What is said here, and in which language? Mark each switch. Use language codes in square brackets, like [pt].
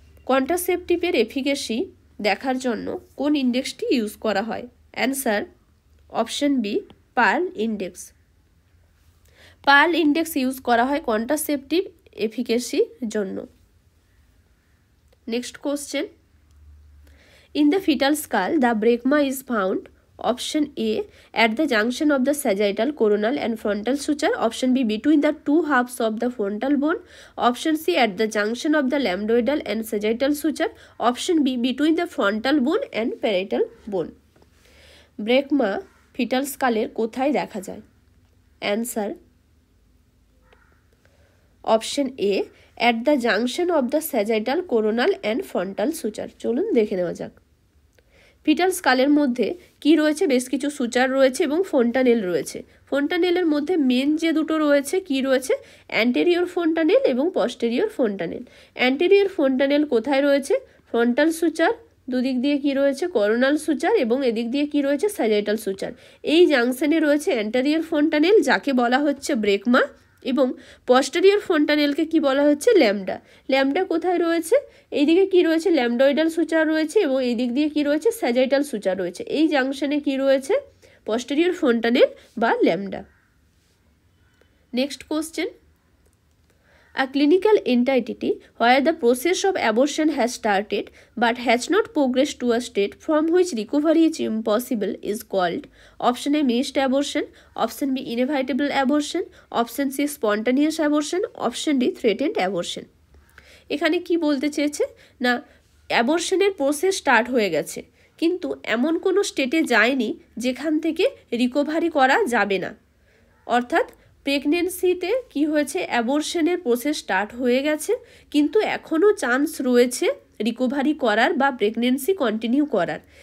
[bn] কন্ট্রাসেপটিভের efficacy দেখার জন্য কোন ইন্ডেক্সটি ইউজ করা হয়? Answer option B pearl index. Pearl index use করা হয় কন্ট্রাসেপটিভ এফিকেসির জন্য। [en] Next question, in the fetal skull the brecma is found option A at the junction of the sagittal, coronal and frontal suture, option B between the two halves of the frontal bone, option C at the junction of the lambdoidal and sagittal suture, option B between the frontal bone and parietal bone. [bn] ব্রেকমা fetal স্কালের কোথায় দেখা যায়? Answer option A [en] at the junction of the sagittal, coronal and frontal suture. [bn] চলুন দেখে নেওয়া যাক। Fetal স্কালের মধ্যে কি রয়েছে? বেশ কিছু সুচার রয়েছে এবং ফোন্টানেল রয়েছে। ফোন্টানেলের মধ্যে মেন যে দুটো রয়েছে কি রয়েছে? অ্যান্টেরিয়র ফোন্টানেল এবং পস্টেরিয়র ফোন্টানেল। অ্যান্টেরিয়র ফোন্টানেল কোথায় রয়েছে? ফ্রন্টাল সুচার, দুদিক দিয়ে কি রয়েছে? করোনাল সুচার, এবং এদিক দিয়ে কি রয়েছে? Sagittal suture. এই জাংশনে রয়েছে অ্যান্টেরিয়র ফোন্টানেল, যাকে বলা হচ্ছে ব্রেকমা, এবং পস্টেরিয়র ফোন্টানেলকে কি বলা হচ্ছে? ল্যামডা। ল্যামডা কোথায় রয়েছে? এইদিকে কি রয়েছে? ল্যামডয়েডাল সুচার রয়েছে এবং এই দিক দিয়ে কি রয়েছে? স্যাজাইটাল সুচার রয়েছে। এই জাংশনে কি রয়েছে? পস্টেরিয়র ফোন্টানেল বা lambda. [en] Next question, a clinical entity where the process of abortion has started but has not progressed to a state from which recovery is impossible is called option A missed abortion, option B inevitable abortion, option C spontaneous abortion, option D threatened abortion. [bn] এখানে কি বলতে চেয়েছে না, অ্যাবর্শনের process start হয়ে গেছে কিন্তু এমন কোনো স্টেটে যায়নি যেখান থেকে রিকভারি করা যাবে না। অর্থাৎ প্রেগনেন্সিতে কি হয়েছে, অ্যাবর্শনের প্রসেস স্টার্ট হয়ে গেছে, কিন্তু এখনও চান্স রয়েছে রিকভারি করার বা প্রেগনেন্সি কন্টিনিউ করার।